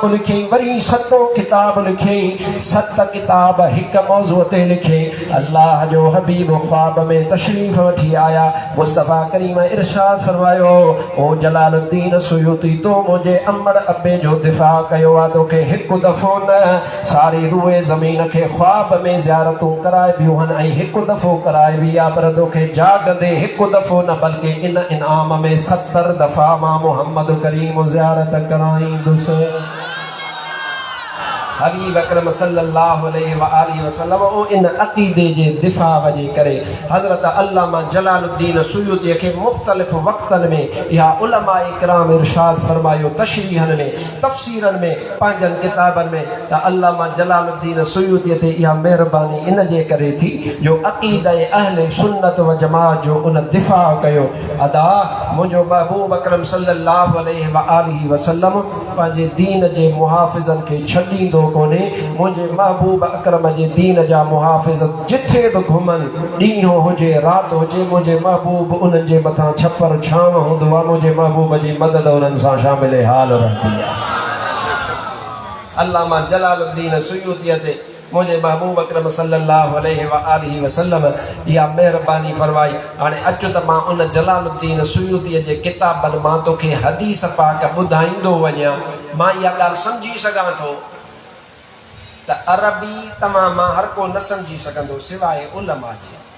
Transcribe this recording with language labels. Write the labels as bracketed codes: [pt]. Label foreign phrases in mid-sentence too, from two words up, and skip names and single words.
[sd] लिखे वरी सतों किताब लिखे सत किताब हिकु मौज़ूअ ते लिखे अल्लाह जो हबीब ख्वाब में तशरीफ़ वठी आया मुस्तफ़ा करीम इरशाद फरमायो ओ जलालुद्दीन सुयूती तो मुंहिंजे अमड़ अबे जो दिफ़ा कयो आहे तोखे हिकु दफ़ो सारी रूए ज़मीन के ख्वाब में ज़ियारतूं कराए बियूं हन ऐं हिकु दफ़ो कराए बि आहे पर तोखे जागंदे हिकु दफ़ो न बल्कि इन इनाम में 70 दफ़ा मां मोहम्मद करीम ज़ियारत कराईंदुसि हबीब अकरम [ar] صلى الله عليه وآله وسلم [sd] ओ इन अक़ीदे जे दिफ़ा वजे करे हज़रत अल्लामा जलालुद्दीन सुयूती के मुख़्तलिफ़ वक़्तनि में या उलमा इकराम इरशाद फरमायो तशरीहन में तफ़सीरन में पंहिंजनि किताबनि में त अल्लामा जलालुद्दीन सुयूती ते इहा महिरबानी इन जे करे थी जो अक़ीदा अहले सुन्नत व जमात जो उन दिफ़ा कयो अदा मुंहिंजो महबूब अकरम [ar] صلى الله عليه وآله وسلم [sd] पंहिंजे दीन जे मुहाफ़िज़नि खे छॾींदो कोने मुझे महबूब अकरम जे दीन जा मुहाफ़िज़ जिथे भी घुमन ॾींहुं हुजे रात हुजे मुझे महबूब उन्हनि जे मथां छपर छांव हूंदो आहे मुझे महबूब जी मदद उन्हनि सां शामिल हाल रहंदी आहे अल्लामा जलालुद्दीन सुयूती ते मुझे महबूब अकरम [ar] صلى الله عليه وآله وسلم [sd] या मेहरबानी फरमाई हाणे अचो त मां उन जलालुद्दीन सुयूती जे किताबनि मां तोखे हदीस पाक ॿुधाईंदो वञा मां इहा ॻाल्हि सम्झी सघां थो त अरबी तमाम मां हर को न सम्झी सघंदो सिवाय उलमा जे